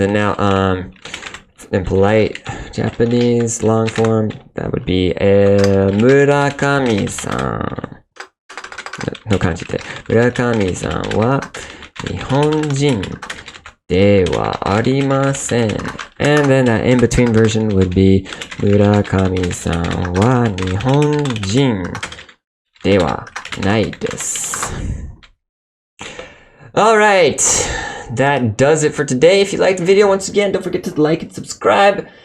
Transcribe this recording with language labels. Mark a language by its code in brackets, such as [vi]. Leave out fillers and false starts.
[en] And now, in polite Japanese long form, that would be Murakami-san. [ja] No kanji de. Murakami-san wa 日本人ではありません。 [en] And then that in between version would be [ja] 村上さんは日本人ではないです。 [en] Alright, that does it for today. If you liked the video, once again, don't forget to like and subscribe.